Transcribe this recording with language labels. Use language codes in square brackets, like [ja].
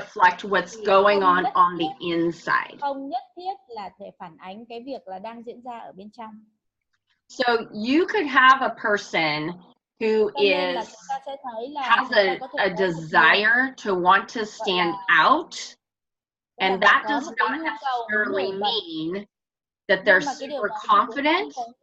[en] reflect what's going on the inside. [vi] không nhất thiết là thể phản ánh cái việc là đang diễn ra ở bên trong. [en] So you could have a person who has a desire to want to stand out, and that does not necessarily mean that they're super confident.